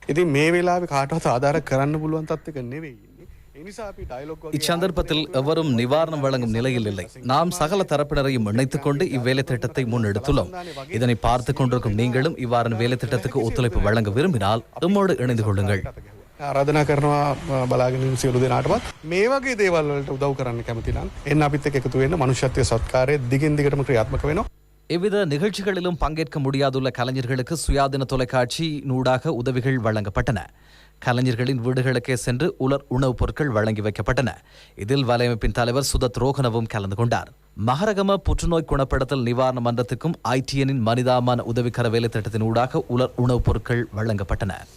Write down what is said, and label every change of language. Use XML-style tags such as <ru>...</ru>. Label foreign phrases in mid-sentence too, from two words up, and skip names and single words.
<ta>இச்சந்தர்ப்பத்தில் எவரும் நிவாரணம் வழங்கும் நிலையில் இல்லை. நாம் சகல தரப்பினரையும் இணைத்துக் கொண்டு இவ்வேலை திட்டத்தை முன்னெடுத்துள்ளோம். இதனை பார்த்துக் கொண்டிருக்கும் நீங்களும் இவ்வாறான வேலை திட்டத்துக்கு ஒத்துழைப்பு வழங்க விரும்பினால் எம்மோடு இணைந்து கொள்ளுங்கள்.</ta> <si>ආරාධනා කරනවා බලාගෙන ඉන්න සියලු දෙනාටවත් මේ වගේ දේවල් වලට උදව් කරන්න කැමති නම් එන්න අපිත් එක්ක එකතු වෙන්න මනුෂ්‍යත්වයේ සත්කාරය දිගින් දිගටම ක්‍රියාත්මක වෙනවා.</si> <ta>எவ்வித நிகழ்ச்சிகளிலும் பங்கேற்க முடியாதுள்ள கலைஞர்களுக்கு சுயாதீன தொலைக்காட்சி ஊடாக உதவிகள் வழங்கப்பட்டன. கலைஞர்களின் வீடுகளுக்கே சென்று உலர் உணவுப் பொருட்கள் வழங்கி வைக்கப்பட்டன. இதில் வலையமைப்பின் தலைவர் சுதத் ரோகனவும் கலந்து கொண்டார். மகரகம புற்றுநோய் குணப்படுத்தல் நிவாரண மன்றத்துக்கும் ITNின் மனிதாபிமான உதவிக்கர வேலை திட்டத்தின் ஊடாக உலர் உணவுப் பொருட்கள் வழங்கப்பட்டன.</ta>